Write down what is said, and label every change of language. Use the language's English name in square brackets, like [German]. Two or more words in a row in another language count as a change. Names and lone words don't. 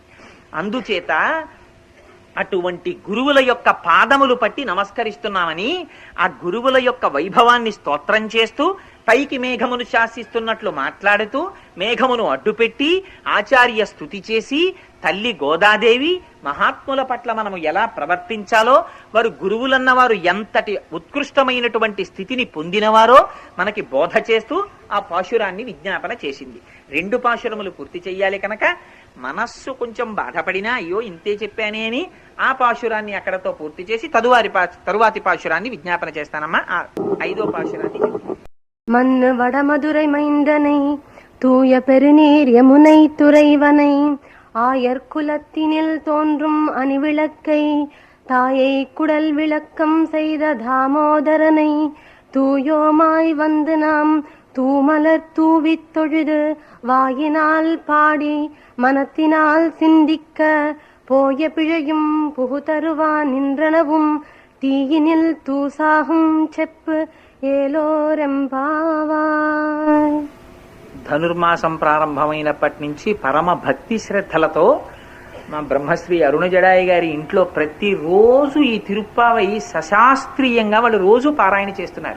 [Telugu] అందుచేత అటువంటి గురువుల యొక్క పాదములు పట్టి నమస్కరిస్తున్నామని ఆ గురువుల యొక్క వైభవాన్ని స్తోత్రం చేస్తూ పైకి మేఘమును శాసిస్తున్నట్లు మాట్లాడుతూ మేఘమును అడ్డుపెట్టి ఆచార్య స్తుతి చేసి తల్లి గోదాదేవి మహాత్ముల పట్ల మనము ఎలా ప్రవర్తించాలో, వారు గురువులన్న వారు ఎంతటి ఉత్కృష్టమైనటువంటి స్థితిని పొందినవారో మనకి బోధ చేస్తూ ఆ పాశురాన్ని విజ్ఞాపన చేసింది. 2 పాశురములు పూర్తి చెయ్యాలి కనుక మనస్సు కొంచెం బాధపడినా అయ్యో ఇంతే చెప్పానే అని ఆ పాశురాన్ని అక్కడతో పూర్తి చేసి తరువాతి పాశురాన్ని విజ్ఞాపన చేస్తానమ్మా. ఆ 5వ పాశురాన్ని [Tamil] மண்ணு வடமதுரை மைந்தனை தூய பெருநீர் யமுனை துறைவனை ஆயர் குலத்தினில் தோன்றும் அணிவிளக்கை தாயை குடல் விளக்கம் செய்த தாமோதரனை தூயோமாய் வந்து நாம் தூமலர் தூவித் தொழுது வாயினால் பாடி மனத்தினால் சிந்திக்க போய பிழையும் புகுதருவான் நின்றனவும் தீயினில் தூசாகும் செப்பு ஏலோர் எம்பாவாய். [Telugu] ధనుర్మాసం ప్రారంభమైనప్పటి నుంచి పరమ భక్తి శ్రద్ధలతో మా బ్రహ్మశ్రీ అరుణజడాయి గారి ఇంట్లో ప్రతిరోజు ఈ తిరుప్పావై సశాస్త్రీయంగా వాళ్ళు రోజు పారాయణ చేస్తున్నారు.